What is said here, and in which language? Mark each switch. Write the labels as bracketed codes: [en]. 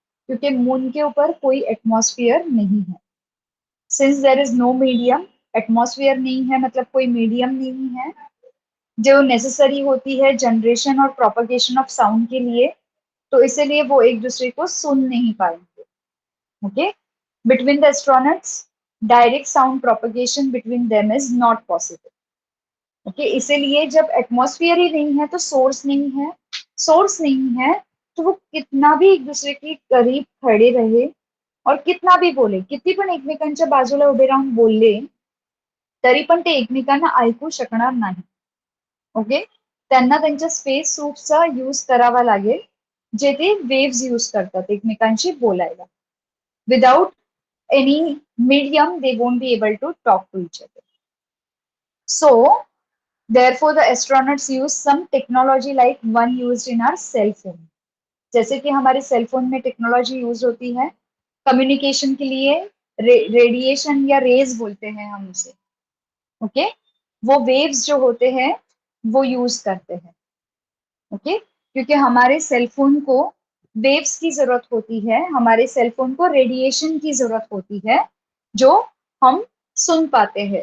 [hi] क्योंकि मून के ऊपर कोई एटमॉस्फियर नहीं है। [en] since there is no medium, [hi] atmosphere नहीं है मतलब कोई मीडियम नहीं है जो नेसेसरी होती है जनरेशन और प्रोपगेशन ऑफ साउंड के लिए, तो इसीलिए वो एक दूसरे को सुन नहीं पाएंगे। [en] Okay, between the astronauts direct sound propagation between them is not possible। [hi] Okay, इसीलिए जब एटमॉस्फेयर ही नहीं है तो सोर्स नहीं है, सोर्स नहीं है तो वो कितना भी एक दूसरे के करीब खड़े रहे और कितना भी बोले, [mr] किती पण एकमेकांच्या बाजूला उभे राहून बोलले तरी पण ते एकमेकांना ऐकू शकणार नाही। ओके, त्यांना त्यांच्या स्पेस सूटचा यूज करावा लागेल, जे ते वेव्स यूज करतात एकमेकांशी बोलायला। [en] Without any medium, they won't be able to talk to each other. So, therefore, the astronauts use some technology like one used in our cell phone। [hi] जैसे कि हमारे सेल फोन में टेक्नोलॉजी यूज होती है communication के लिए, radiation या raise बोलते हैं हम उसे। ओके, वो वेव्स जो होते हैं वो यूज करते हैं। ओके, क्योंकि हमारे सेल फोन को वेव्स की जरूरत होती है, हमारे सेल फोन को रेडिएशन की जरूरत होती है जो हम सुन पाते हैं।